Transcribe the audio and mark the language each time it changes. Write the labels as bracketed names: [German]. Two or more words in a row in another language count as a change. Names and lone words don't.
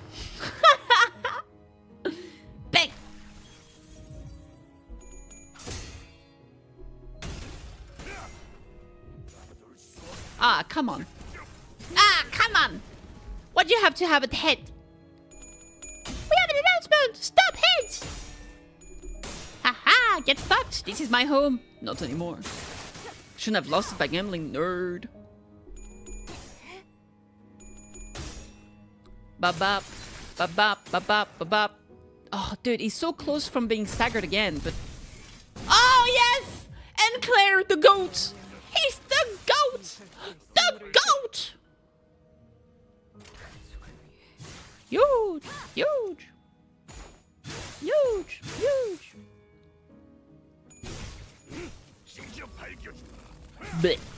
[English] Bang! Ah, come on. Ah, come on! What do you have to have at head? We have an announcement! Stop heads! Haha, get fucked! This is my home. Not anymore. Shouldn't have lost it by gambling, nerd. Ba-bop, ba-bop, ba-bop, ba-bop. Oh, dude, he's so close from being staggered again, but... Oh, yes! And Claire, the goat! He's the goat! The goat! Huge! Huge! Huge! Huge! Blech.